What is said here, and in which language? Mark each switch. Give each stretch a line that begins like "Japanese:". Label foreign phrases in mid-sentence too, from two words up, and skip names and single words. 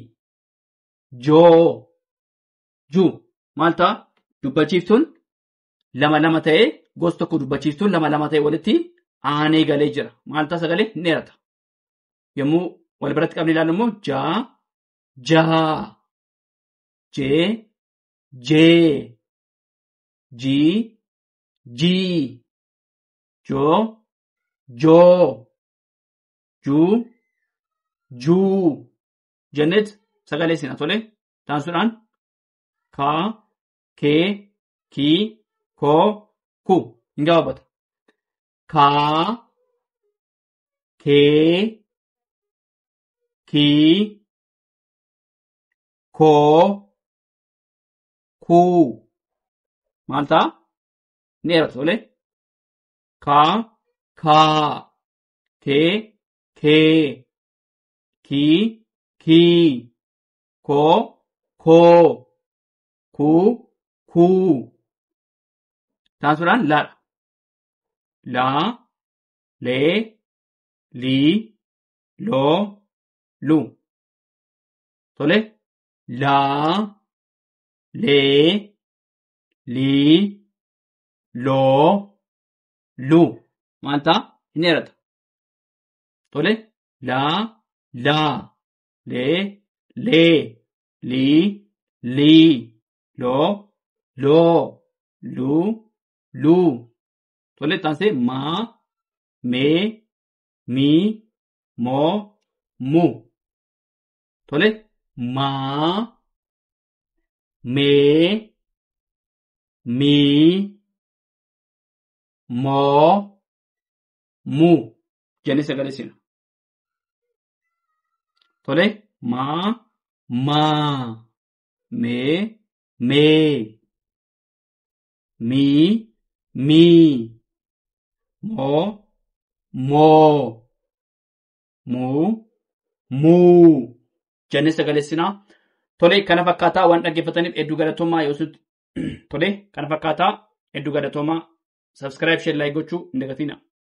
Oromo: Joo. Ju. Maal ta'a? Dubbachiiftuun lama ta'ee gosa tokko dubbachiiftuun lama ta'ee walitti aanee galee jira. Maal ta'a sagalee ni dheerata. Yommuu wal biratti qabne ilaallu immoo jaa. Jaa. Jee. Jee. Jii. Jii. Joo. Joo. Juu. Juu. Jennet sagalee sina tole. Taansuudhaan kaa. Kee. Kii. Koo. Ku. Hin gabaabata. Kaa. Kee. Kii. Koo. Kuu. Maal ta'a? Ni dheerata tole. Kaa. Kaa. Kee. Kee. Kii. Kii. Koo. Koo. Kuu. Kuu. Taansuudhaan laadha. Laa. Lee. Lii. Loo. Lu. Tole. Laa. Lee. Lii. Loo. Lu. Maal ta'a? Hin dheerata. Tole. Laa. Laa. Lee. Lee. Lii. Lii. Loo. Loo. Lu. Lu. Tole. Taansee maa. Mee. Mii. Moo. Mu. Tole. Maa. Mee. Mii. Moo. Mu. Jennee sagalee sina. Tole. Maa. Maa. Mee. Mee. Mii. Mii. Moo. Moo. Muu. Muu. Jennee sagalee sina. Tole kana fakkaataa waan dhaggeeffataniif hedduu galatoomaa yoo tole kana fakkaataa hedduu galatoomaa
English: subscribe share like
Oromo: gochuu hin dagatinaa.